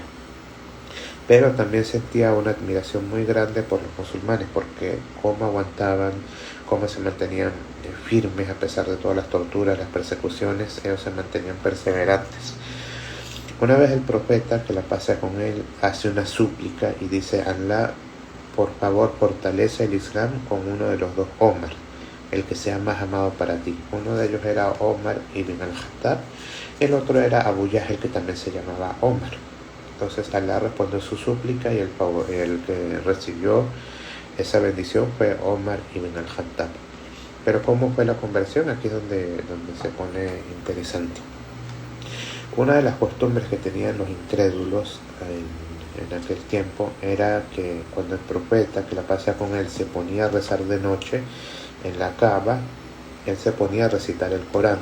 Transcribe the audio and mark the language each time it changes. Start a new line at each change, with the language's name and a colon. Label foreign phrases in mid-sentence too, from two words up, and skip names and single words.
Spanish: Pero también sentía una admiración muy grande por los musulmanes, porque cómo aguantaban, cómo se mantenían firmes a pesar de todas las torturas, las persecuciones. Ellos se mantenían perseverantes. Una vez el profeta, que la pasa con él, hace una súplica y dice: Allah, por favor, fortalece el Islam con uno de los dos Omar, el que sea más amado para ti. Uno de ellos era Omar ibn al-Khattab, el otro era Abu Jahl, que también se llamaba Omar. Entonces Allah respondió su súplica y el que recibió esa bendición fue Omar ibn al-Khattab. Pero ¿cómo fue la conversión? Aquí es donde se pone interesante. Una de las costumbres que tenían los incrédulos en aquel tiempo era que cuando el profeta, que la pasa con él, se ponía a rezar de noche en la Kaaba, él se ponía a recitar el Corán.